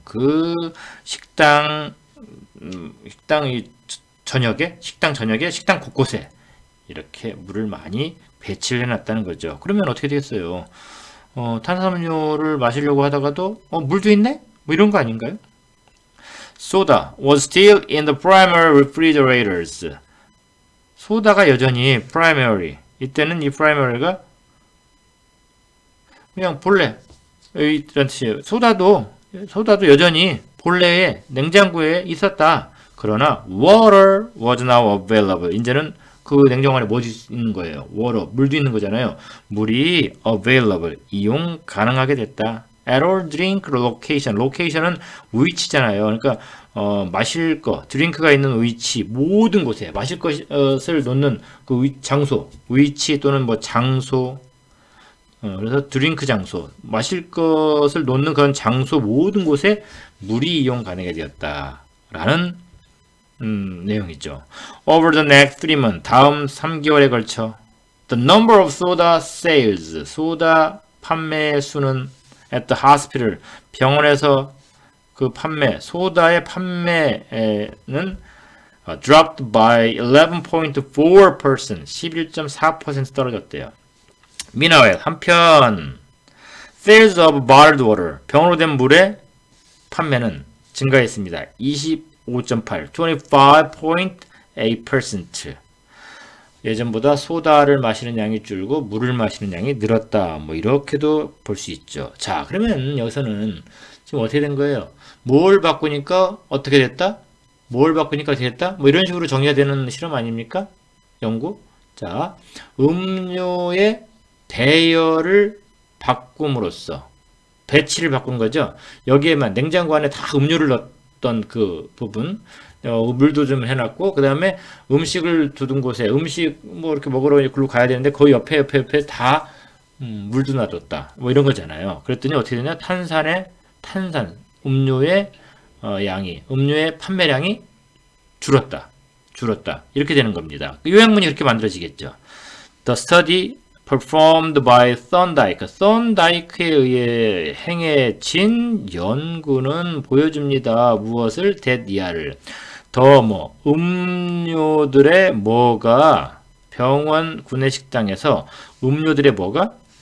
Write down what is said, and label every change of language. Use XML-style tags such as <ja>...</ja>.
<ko>그 식당 저녁에 식당 곳곳에 이렇게 물을 많이 배치를 해놨다는 거죠. 그러면 어떻게 되겠어요? 탄산음료를 마시려고 하다가도 물도 있네? 뭐 이런 거 아닌가요?</ko> <en>Soda was still in the primary refrigerators.</en> <ko>소다가 여전히 primary. 이때는 이 primary가 그냥 본래 이런 뜻이에요. 소다도 여전히 본래의 냉장고에 있었다. 그러나</ko> <en>water was now available.</en> <ko>이제는 그 냉장고 안에 뭐지 있는 거예요? water, 물도 있는 거잖아요. 물이 available, 이용 가능하게 됐다.</ko> <en>at all drink location. location은</en> <ko>위치잖아요. 그러니까 마실 거, 드링크가 있는 위치, 모든 곳에 마실 것을 놓는 그 장소, 위치 또는 뭐 장소. 그래서 드링크 장소, 마실 것을 놓는 그런 장소 모든 곳에 물이 이용 가능하게 되었다라는 내용이죠.</ko> <en>Over the next 3 months,</en> <ko>다음 3개월에 걸쳐</ko> <en>the number of soda sales,</en> <ko>소다 판매 수는</ko> <en>at the hospital,</en> <ko>병원에서 그 소다의 판매는</ko> <en>dropped by 11.4%,</en> <ko>11.4% 떨어졌대요.</ko> <en>Meanwhile,</en> <ko>한편</ko> <en>sales of bottled water,</en> <ko>병으로 된 물의 판매는 증가했습니다. 25.8, 25.8%. 예전보다 소다를 마시는 양이 줄고 물을 마시는 양이 늘었다. 뭐 이렇게도 볼 수 있죠. 자, 그러면 여기서는 지금 어떻게 된 거예요? 뭘 바꾸니까 어떻게 됐다? 뭘 바꾸니까 어떻게 됐다? 뭐 이런 식으로 정리가 되는 실험 아닙니까? 연구. 자, 음료의 배열을 바꿈으로써 배치를 바꾼 거죠. 여기에만 냉장고 안에 다 음료를 넣었던 그 부분, 물도 좀 해놨고, 그 다음에 음식을 두둔 곳에 음식 뭐 이렇게 먹으러 글로 가야 되는데 그 옆에 다 물도 놔뒀다. 뭐 이런 거잖아요. 그랬더니 어떻게 되냐? 탄산, 음료의 양이, 음료의 판매량이 줄었다. 이렇게 되는 겁니다. 요약문이 그렇게 만들어지겠죠.</ko> <en>The study performed by Thorndike.</en> <ko>Thorndike에 의해 행해진 연구는 보여줍니다. 무엇을? that 이하를. 더 음료들의 뭐가 병원 구내식당에서 음료들의 뭐가?</ko>